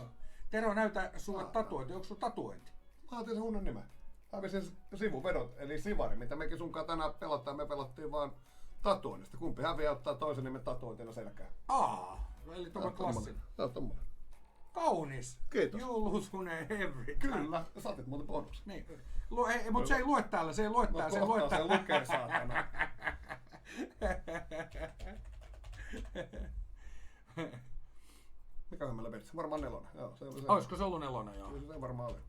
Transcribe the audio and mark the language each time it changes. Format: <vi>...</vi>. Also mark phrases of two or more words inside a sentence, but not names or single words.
<fi>Tero, näytä sulle tatuointi. Onko sulla tatuointi? Mä otin sen Hunnen nimen. Hävisin sivuvedot, eli sivari, mitä mekin sunkaan tänään pelataan. Me pelattiin vaan tatuoinnista. Kumpi häviää ottaa toisen nimen tatuointina selkään. Eli tuolla klassinen. Tää on tommonen. Kaunis. Kiitos.</fi> <en>You lose Hune every time.</en> <fi>Kyllä, ja saatit muuten bonuksen. Niin. Mutta se ei lue täällä, se ei lue täällä, se lue täällä. Se lukee, saatana. Mikähän meillä pelissä? Varmaan 4. Joo, se oli se. Olisiko se ollut 4, joo? Se varmaan oli.</fi>